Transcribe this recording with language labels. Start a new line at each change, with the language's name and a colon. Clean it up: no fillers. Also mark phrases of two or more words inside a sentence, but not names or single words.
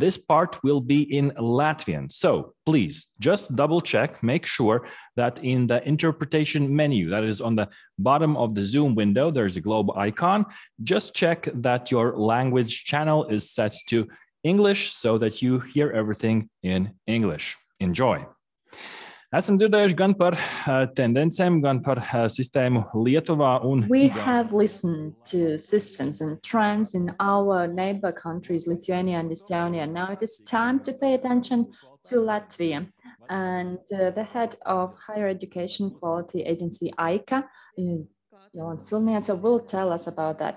English: This part will be in Latvian. So please just double check, make sure that in the interpretation menu that is on the bottom of the Zoom window, there's a globe icon. Just check that your language channel is set to English so that you hear everything in English. Enjoy.
Latvian: Esam dzirdējuši gan par tendencēm, gan par sistēmu Lietuvā un
English: We have listened to systems and trends in our neighbor countries, Lithuania and Estonia. Now it is time to pay attention to Latvia. And the head of Higher Education Quality Agency, AICA, Jolanta Silniece, will tell us about that.